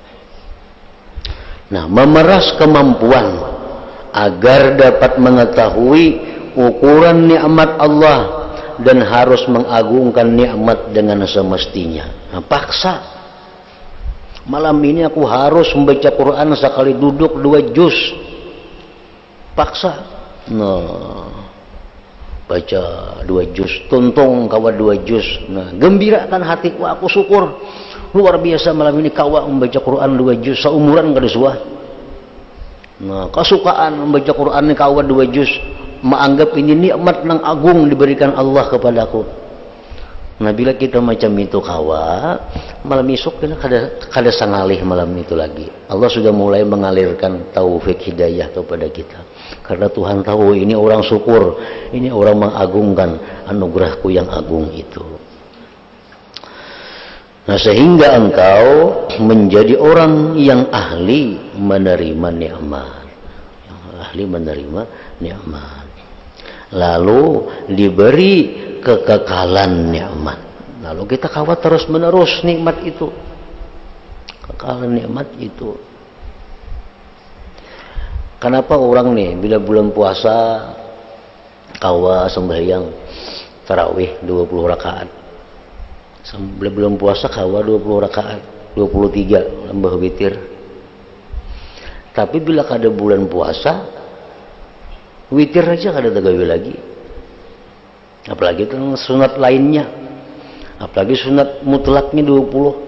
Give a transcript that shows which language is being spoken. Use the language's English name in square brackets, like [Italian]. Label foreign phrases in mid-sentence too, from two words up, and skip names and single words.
[Indonesian] Nah, memeras kemampuan agar dapat mengetahui ukuran nikmat Allah dan harus mengagungkan nikmat dengan semestinya. Nah, paksa. Malam ini aku harus membaca Quran sekali duduk 2 juz. Paksa. Nah, baca 2 juz, [Banjar] tuntung kawa 2 juz. [Indonesian] Nah, gembirakan hatiku, aku syukur. Luar biasa malam ini kawa membaca Quran 2 juz, seumuran [Banjar] kada suah. [Indonesian] Nah, kesukaan membaca Quran ini kawa 2 juz. Menganggap ini nikmat nang agung diberikan Allah kepadaku. [Banjar] Nah, bila kita macam itu kawa, malam esok kita kada sangalih malam itu lagi. [Indonesian] Allah sudah mulai mengalirkan taufik hidayah kepada kita. Karena Tuhan tahu ini orang syukur, ini orang mengagungkan anugerahku yang agung itu. Nah, sehingga engkau menjadi orang yang ahli menerima nikmat. Yang ahli menerima nikmat. Lalu diberi kekekalan nikmat. Lalu kita kawat terus menerus nikmat itu, kekekalan nikmat itu. Kenapa orang nih bila bulan puasa kawa sembahyang tarawih 20 rakaat, bila bulan puasa kawa 20 rakaat, 23 lembah witir. [Banjar] Tapi bila kada bulan puasa witir aja kada tegawi lagi, apalagi itu sunat lainnya, apalagi sunat mutlaknya 20.